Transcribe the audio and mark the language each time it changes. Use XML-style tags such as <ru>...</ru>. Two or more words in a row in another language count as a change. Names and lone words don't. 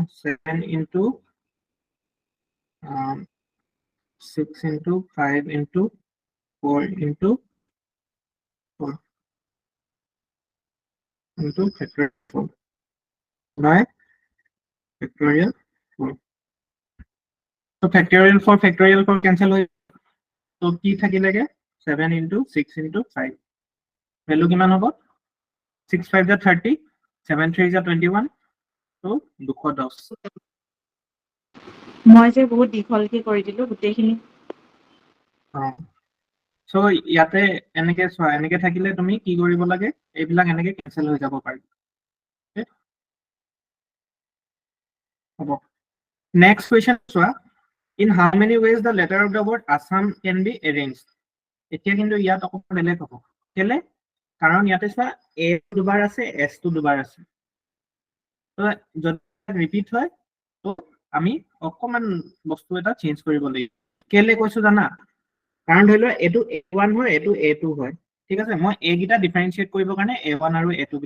<en>7 into 6 into 5 into 4 into 4 into factorial 4 by factorial 4. So factorial 4 cancel</en> <as>হৈ তো কি থাকিলেগে?</as> <en>7 into 6 into 5</en> <as>ভ্যালু কিমান হ'ব?</as> <en>6 5 is 30, 7 3 is 21, so 210.</en> <as>মই যে বহুত দীঘলকে কৰি দিলো গোটেইখিনি। সো ইয়াতে এনেকে চোৱা, এনেকে থাকিলে তুমি কি কৰিব লাগে? এইবিলাক এনেকে কেনসেল হৈ যাব পাৰে। হ'ব।</as> <en>Next question চোৱা, in how many ways the letter of the word Assam can be arranged?</en> <as>এতিয়া কিন্তু ইয়াত অকমান বেলেগ হ'ব। কেলে কাৰণ ইয়াতে চোৱা এ দুবাৰ আছে এছ টো দুবাৰ আছে তো যদি ৰিপিট হয় তো আমি অকমান বস্তু এটা চেঞ্জ কৰিব লাগিব কেলে কৈছো জানা কাৰণ ধৰি লোৱা এইটো A1 হয় এইটো A2 হয় ঠিক আছে মই এ গিটা ডিফাৰেন্সিয়েট কৰিব কাৰণে A1 আৰু A2 বুলি</as>